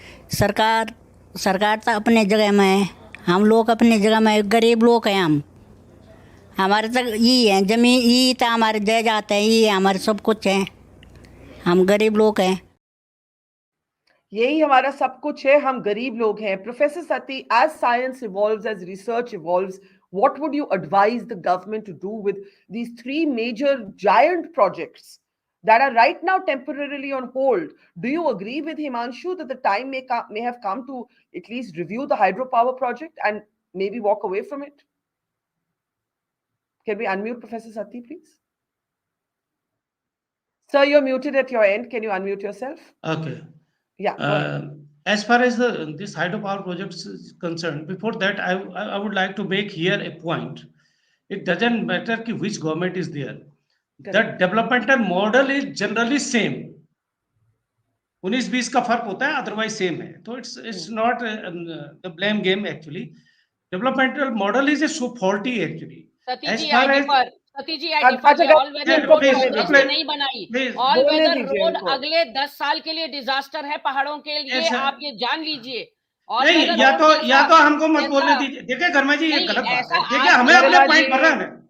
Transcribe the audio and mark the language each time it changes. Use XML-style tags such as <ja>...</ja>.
<hi>सरकार तो अपने जगह में है, हम लोग अपने जगह में, गरीब लोग हैं हम। हमारे तक यही है ज़मीन, यही तो हमारे जायदाद है, यही हमारे सब कुछ है, हम गरीब लोग हैं। यही हमारा सब कुछ है, हम गरीब लोग हैं।</hi> <en>Professor Sati, as science evolves, as research evolves, what would you advise the government to do with these 3 major giant projects that are right now temporarily on hold? Do you agree with Himanshu that the time may have come to at least review the hydropower project and maybe walk away from it? Can we unmute Professor Sati, please? Sir, you're muted at your end. Can you unmute yourself? Okay. Yeah. As far as this hydropower project is concerned, before that, I would like to make here a point. It doesn't matter which government is there. The developmental model is generally same.</en> <hi>19-20 का फर्क होता है,</hi> <en>otherwise same</en> <hi>है.</hi> <en>So it's not the blame game actually. Developmental model is so faulty actually. Sati ji, I differ.</en> <hi>All weather road इसने नहीं बनाई। All weather road अगले 10 साल के लिए डिजास्टर है पहाड़ों के लिए, आप ये जान लीजिए। नहीं, या तो हमको मत बोलने दीजिए। देखिए गर्मा जी, ये गलत बात है। देखिए हमें अपने पॉइंट भरना है।</hi>